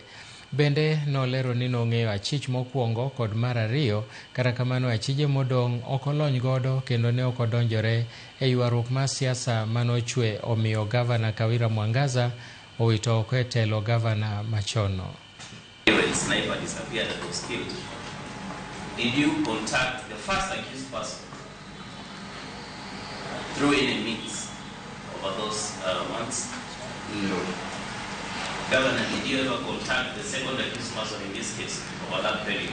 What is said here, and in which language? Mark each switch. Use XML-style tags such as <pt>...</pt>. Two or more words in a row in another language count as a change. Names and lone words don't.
<luo>Bende nolero ni nong'eyo achich mokwongo kod mar ariyo, kata kamano achije modong' okolony godo kendo ne okodonjore e ywaruok mar siasa manochwe omiyo gavana Kawira Mwangaza owito oko e telo gavana machono.</luo> <en>When Sniper disappeared and was killed, did you contact the first accused person through any means over those months? No. Governor, did you ever contact the second accused person in this case over that period?</en>